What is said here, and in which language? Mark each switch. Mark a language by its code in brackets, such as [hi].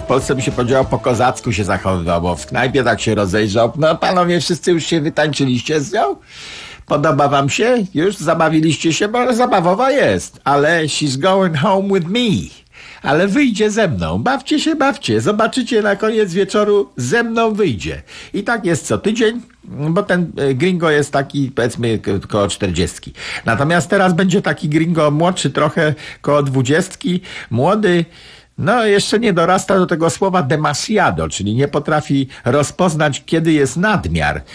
[pl] W Polsce by się powiedziało, po kozacku się zachowywał, bo w knajpie tak się rozejrzał. No panowie, wszyscy już się wytańczyliście z nią? Podoba wam się? Już zabawiliście się? Bo zabawowa jest. Ale [en] she's going home with me. [pl] Ale wyjdzie ze mną. Bawcie się, bawcie. Zobaczycie na koniec wieczoru, ze mną wyjdzie. I tak jest co tydzień, bo ten gringo jest taki, powiedzmy, koło 40. Natomiast teraz będzie taki gringo młodszy, trochę koło 20. Młody. No, jeszcze nie dorasta do tego słowa demasiado, czyli nie potrafi rozpoznać, kiedy jest nadmiar.